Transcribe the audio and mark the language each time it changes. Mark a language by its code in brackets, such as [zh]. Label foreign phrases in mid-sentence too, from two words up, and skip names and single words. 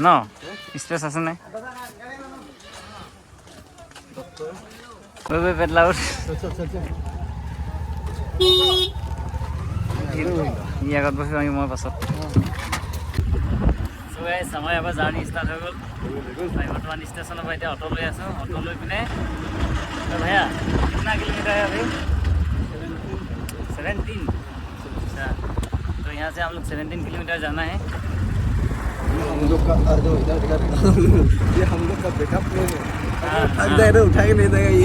[as] স্পেচ আছে নাই পেটলা উঠ ই আগত বহি আমি মই পাছত। আমাৰ এবাৰ [en] journey start [as] হৈ গ'ল। আমি বৰ্তমান ষ্টেচনৰ পৰা এতিয়া অটো লৈ আছোঁ। অটো লৈ পিনে [hi] भैया कितना किलोमीटर है अभी? 17। अच्छा, तो यहाँ से हम लोग 17 किलोमीटर जाना है। हम लोग का ये हम लोग का बैकअप प्लान है। थक जाए तो उठा के ले जाएगा ये।